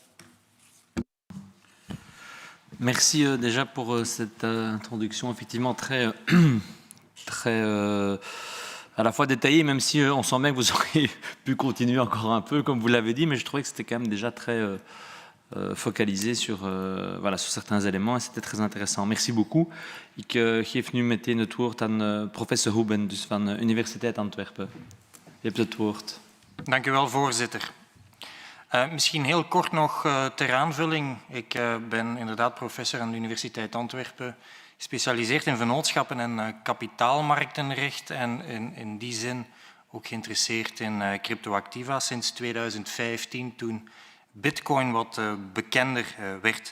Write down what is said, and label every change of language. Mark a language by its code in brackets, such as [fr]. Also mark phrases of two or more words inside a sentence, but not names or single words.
[fr] Merci déjà pour cette introduction effectivement très à la fois détaillée, même si on sent bien que vous auriez pu continuer encore un peu, comme vous l'avez dit, mais je trouvais que c'était quand même déjà très focalisé sur certains éléments et c'était très intéressant. Merci beaucoup. [nl] Ik geef nu meteen het woord aan professor Huben, dus van de Universiteit Antwerpen. Je hebt het woord. Dank u wel, voorzitter. Misschien heel kort nog ter aanvulling. Ik ben inderdaad professor aan de Universiteit Antwerpen, gespecialiseerd in vennootschappen en kapitaalmarktenrecht en in die zin ook geïnteresseerd in cryptoactiva sinds 2015, toen Bitcoin wat bekender werd.